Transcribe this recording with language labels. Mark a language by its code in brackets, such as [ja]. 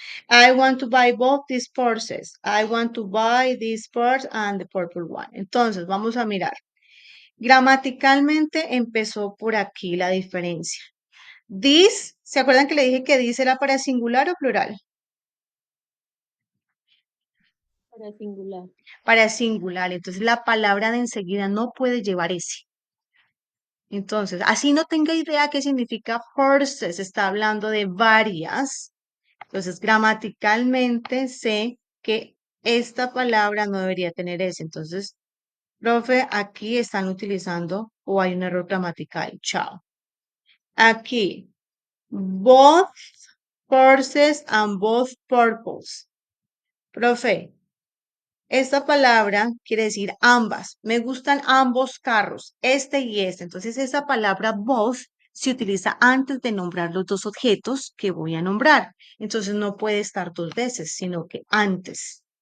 [en] I want to buy both these purses. I want to buy this purse and the purple one. [es] Entonces, vamos a mirar. Gramaticalmente empezó por aquí la diferencia. This, ¿se acuerdan que le dije que this era para singular o plural? Para singular. Para singular. Entonces la palabra de enseguida no puede llevar ese. Entonces, así no tenga idea qué significa purses, está hablando de varias. Entonces, gramaticalmente sé que esta palabra no debería tener ese. Entonces, profe, aquí están utilizando o hay un error gramatical. Chao. [en] Aquí, both purses and both purples. [es] Profe, esta palabra quiere decir ambas. Me gustan ambos carros, este y este. Entonces, esa palabra both se utiliza antes de nombrar los dos objetos que voy a nombrar. Entonces, no puede estar dos veces, sino que antes.